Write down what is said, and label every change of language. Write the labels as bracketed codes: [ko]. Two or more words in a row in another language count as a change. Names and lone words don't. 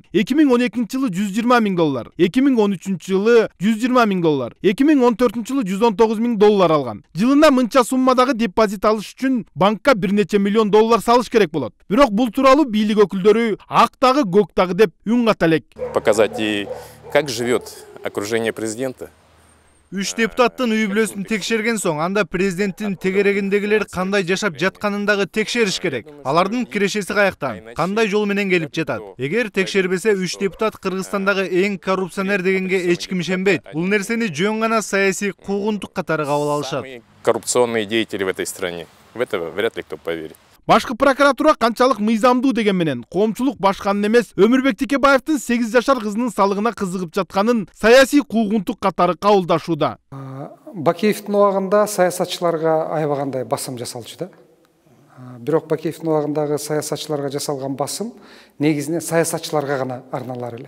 [ky] 2012-жылы $120,000, 2013-жылы $120,000, 2014-жылы $119,000 алган. Жылына мынча суммадагы депозит алыш үчүн банкка бир нече миллион доллар салыш керек болот. Бирок бул тууралуу бийлик өкүлдөрү ак гоктагы деп үн ката элек. [ru] Показать и как живет окружение президента. [ky] 3 депутаттын үй бүлөсүн текшерген соң, анда президенттин тегерегиндегилер кандай жашап жатканын дагы текшериш керек. Алардын кирешеси каяктан, кандай жол менен келип жатат. Эгер текшербесе 3 депутат Кыргызстандагы эң коррупционер дегенге эч ким ишенбейт. Бул нерсени жөн гана саясий куугунтук катары кабыл алышат. [ru] Коррупционные деятели в этой стране. В это вряд ли кто поверит. [ky] Башкы прокуратура канчалык мыйзамдуу деген менен коомчулук башканын эмес, Өмүрбек Текебаевдин 8 жашар кызынын салыгына кызыгып жатканын саясий куугунтук катары кабылдашууда. Бакеевдин убагында саясатчыларга аябагандай басым жасалчу да. Бирок Бакеевдин убагындагы саясатчыларга жасалган басым негизинен саясатчыларга гана арналар эле.